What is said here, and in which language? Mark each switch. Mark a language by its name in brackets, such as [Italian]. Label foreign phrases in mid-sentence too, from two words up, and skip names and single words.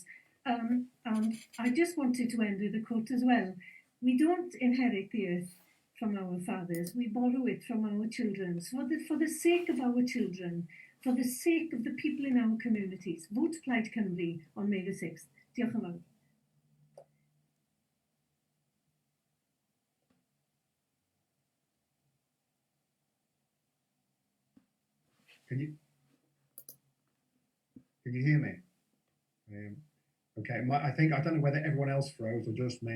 [English] And I just wanted to end with a quote as well. We don't inherit the earth from our fathers. We borrow it from our children. So for the sake of our children, for the sake of the people in our communities, vote Plaid Cymru on May the 6th. [Welsh] Diolch yn fawr. [English] Can you hear me? Okay, I don't know whether everyone else froze or just me.